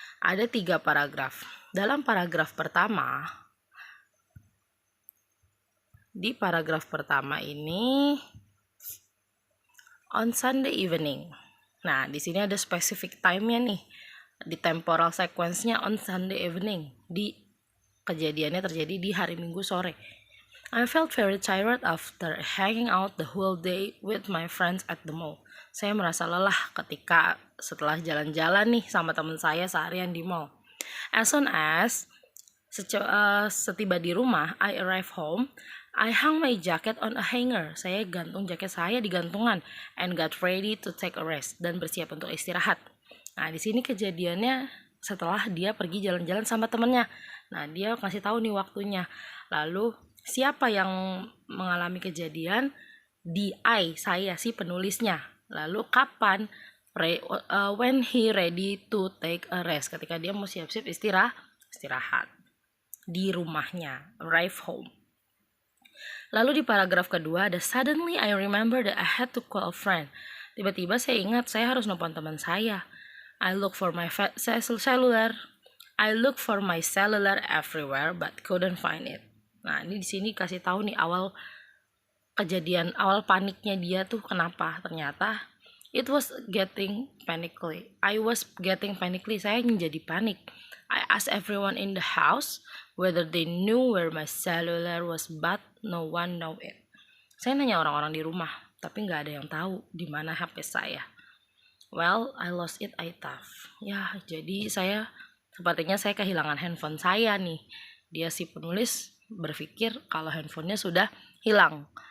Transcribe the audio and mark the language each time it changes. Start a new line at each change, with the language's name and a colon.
Indonesian: Ada 3 paragraf. Dalam paragraf pertama, di paragraf pertama ini
English: on Sunday evening.
Indonesian: Nah, di sini ada specific time-nya nih. Di temporal sequence-nya
English: on Sunday evening.
Indonesian: Kejadiannya terjadi di hari Minggu sore.
English: I felt very tired after hanging out the whole day with my friends at the mall.
Indonesian: Saya merasa lelah ketika setelah jalan-jalan nih sama teman saya seharian di mall.
English: As soon as
Indonesian: setiba di rumah,
English: I arrived home. I hung my jacket on a hanger.
Indonesian: Saya gantung jaket saya di gantungan
English: and got ready to take a rest,
Indonesian: dan bersiap untuk istirahat. Nah, di sini kejadiannya setelah dia pergi jalan-jalan sama temennya. Nah, dia kasih tahu nih waktunya. Lalu siapa yang mengalami kejadian? Di I, saya si penulisnya. Lalu kapan?
English: When he ready to take a rest,
Indonesian: ketika dia mau siap-siap istirahat di rumahnya,
English: arrive home.
Indonesian: Lalu di paragraf kedua ada
English: suddenly I remember that I had to call a friend.
Indonesian: Tiba-tiba saya ingat saya harus nelpon teman saya.
English: I look for my cellular. I look for my cellular everywhere but couldn't find it.
Indonesian: Nah, ini di sini kasih tahu nih awal kejadian, awal paniknya dia tuh kenapa. Ternyata
English: it was getting panically. I was getting panically.
Indonesian: Saya menjadi panik.
English: I asked everyone in the house whether they knew where my cellular was, but no one know it.
Indonesian: Saya nanya orang-orang di rumah, tapi nggak ada yang tahu di mana HP saya.
English: Well, I lost it, I thought.
Indonesian: Ya, jadi sepertinya saya kehilangan handphone saya nih. Dia si penulis berpikir kalau handphonenya sudah hilang.